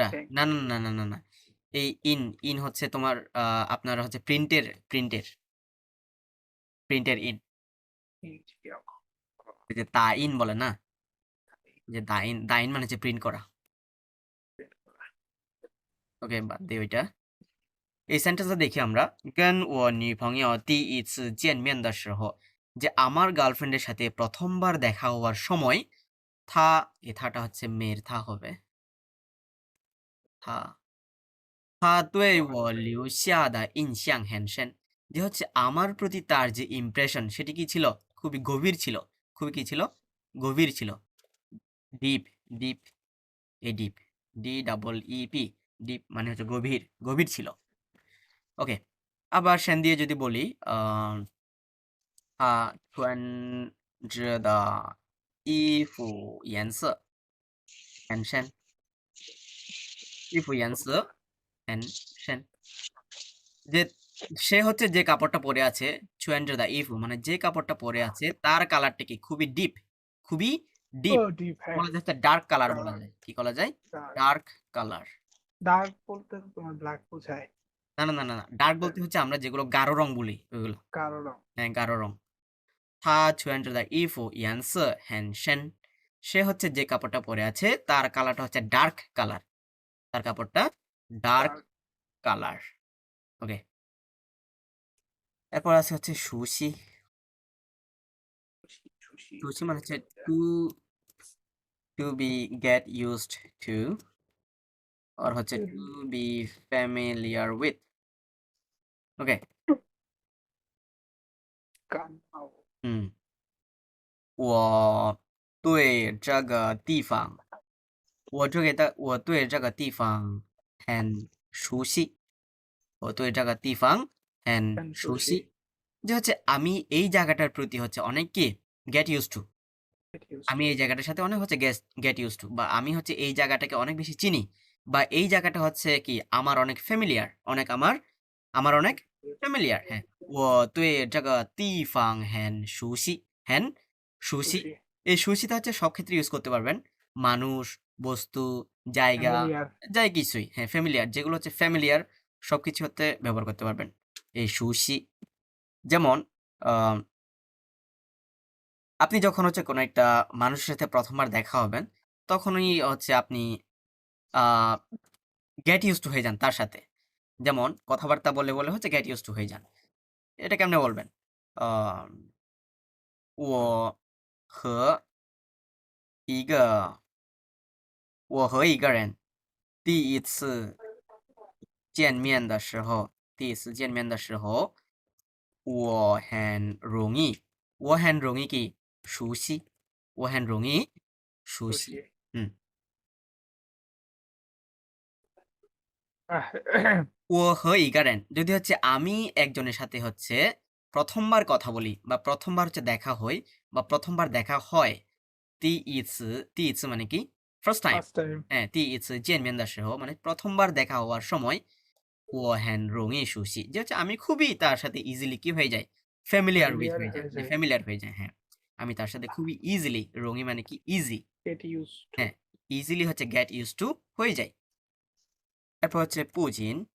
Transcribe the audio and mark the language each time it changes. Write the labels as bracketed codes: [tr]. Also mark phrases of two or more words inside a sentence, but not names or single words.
[bn] না না না না না না, এই ইন ইন হচ্ছে তোমার আপনার হচ্ছে প্রিন্টের ইন, এই যে তা ইন বলে না, যে দা ইন মানে হচ্ছে প্রিন্ট করা। ওকে, বাদ দিই ওইটা। এই সেন্টেন্সটা দেখি আমরা। [zh] 跟我女朋友第一次见面的时候, [bn] যে আমার গার্লফ্রেন্ডের সাথে প্রথমবার দেখা হওয়ার সময়, থা, এই থাটা হচ্ছে মেয়ের থা হবে। থা, [zh] 他对我留下的印象很深, [bn] যে হচ্ছে আমার প্রতি তার যে ইমপ্রেশন সেটি কি ছিল? খুবই গভীর ছিল। খুবই কি ছিল? গভীর ছিল। ডিপ, ডিপ, এই ডিপ, [en] D double E P, [bn] ডিপ মানে হচ্ছে গভীর, গভীর ছিল। ওকে, আবার সেন দিয়ে যদি বলি, [zh] 他穿着的衣服颜色很深，衣服颜色很深, [bn] যে সে হচ্ছে যে কাপড়টা পরে আছে, [zh] 穿着的衣服 [bn] মানে যে কাপড়টা পরে আছে তার কালারটা কি খুবই ডিপ, খুবই ডিপ, ও ডিপ, হ্যাঁ। বলা যায় [en] dark color [bn] বলা যায়। কি বলা যায়? [en] dark color. [bn] ডার্ক বলতে তো তোমার ব্ল্যাক বোঝায়। না, না, না, না, না। ডার্ক বলতে হচ্ছে আমরা যেগুলো গাঢ় রং বলি ওইগুলো। কালো রং। হ্যাঁ, গাঢ় রং। [zh] 他穿着的衣服颜色很深, [bn] সে হচ্ছে যে কাপড়টা পরে আছে তার কালারটা হচ্ছে [en] dark color. [bn] তার কাপড়টা ডার্ক ডার্ক। কালার। ওকে, এরপর আছে হচ্ছে সুশি। সুশি সুশি মানে হচ্ছে [en] to be get used to, [bn] আর হচ্ছে [en] to be familiar with. [bn] ওকে, কানাও। [zh] 嗯，我对这个地方，我对这个地方很熟悉，我对这个地方很熟 [bn] সুশি। 悉, যে হচ্ছে আমি এই জায়গাটার প্রতি হচ্ছে অনেক কি [en] get use to, [bn] আমি এই জায়গাটার সাথে অনেক হচ্ছে [en] get use to, [bn] বা আমি হচ্ছে এই জায়গাটাকে অনেক বেশি চিনি, বা এই জায়গাটা হচ্ছে কি আমার অনেক ফ্যামিলিয়ার, অনেক আমার অনেক ফ্যামিলিয়ার। হ্যাঁ, [zh] 我对这个地方很熟悉, 很熟悉, [bn] সুশি এই সুশিটা হচ্ছে সব ক্ষেত্রে ইউজ করতে পারবেন। মানুষ, বস্তু, জায়গা, ফ্যামিলিয়ার। যাই কিছুই, হ্যাঁ ফ্যামিলিয়ার, যেগুলো হচ্ছে ফ্যামিলিয়ার সবকিছু হতে ব্যবহার করতে পারবেন এই সুশি। যেমন আহ, আপনি যখন হচ্ছে কোনো একটা মানুষের সাথে প্রথমবার দেখা হবেন, তখনই হচ্ছে আপনি [en] get use to [bn] হয়ে যান তার সাথে। যেমন কথাবার্তা বলে বলে হচ্ছে [en] get use to [bn] হয়ে যান। এটা কেমনে বলবেন? আহ, [zh] 我和一个我和一个人第一次见面的时候，第一次见面的时候，我很容易কি熟悉，我很容易熟 [bn] সুশি। [zh] 悉。 [bn] 嗯， [zh] 我和一个人 [bn] যদি হচ্ছে আমি একজনের সাথে হচ্ছে প্রথমবার কথা বলি, বা প্রথমবার হচ্ছে দেখা হই, বা প্রথমবার দেখা হয়, 第一次 মানে কি [en] first time, first time. [bn] হ্যাঁ [zh] 第一次见面的时候 [bn] মানে প্রথমবার দেখা হওয়ার সময়, [zh] 我很容易熟悉, [bn] যে হচ্ছে আমি খুবই তার সাথে ইজিলি কি হয়ে যায়, [en] familiar with [bn] ফ্যামিলিয়ার হয়ে যায়, হয়ে যে যায়। ফ্যামিলিয়ার হয়ে যায়। হ্যাঁ, আমি তার সাথে খুবই ইজিলি, রঙি মানে কি ইজি, [en] get use to. [bn] হ্যাঁ ইজিলি হচ্ছে [en] get use to [bn] হয়ে যায়। এরপর হচ্ছে পুজিন,